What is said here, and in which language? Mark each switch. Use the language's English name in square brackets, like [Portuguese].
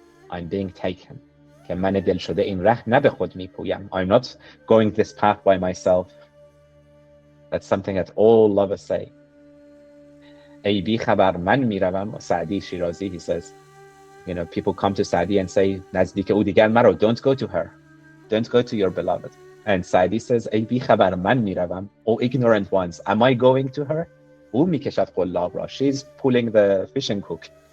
[English] I'm being taken. I'm not going this path by myself. That's something that all lovers say. [Persian] ای بی خبر من میروم. [English] Sa'di Shirazi, he says, people come to Sa'di and say, [Persian] نزدیک او دیگر مرو, [English] don't go to her. Don't go to your beloved. And Sa'di says, [Persian] ای بی خبر من میروم. [English] Oh ignorant ones, am I going to her? [Persian] او میکشد قلاب را. [English] She's pulling the fishing hook.